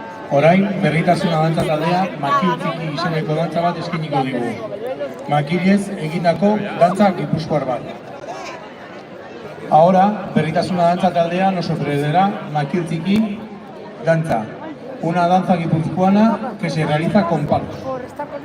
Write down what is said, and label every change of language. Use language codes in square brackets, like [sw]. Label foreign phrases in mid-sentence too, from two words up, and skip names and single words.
[eu] Orain, berritasuna dantza taldea makil txiki izeneko dantza bat eskiniko digu. Makilez egindako dantza gipuzkoar bat. [es] Ahora, berritasuna dantza taldea nos ofrecerá makil txiki dantza. Una danza guipuzcoana que se realiza con palos. Por esta.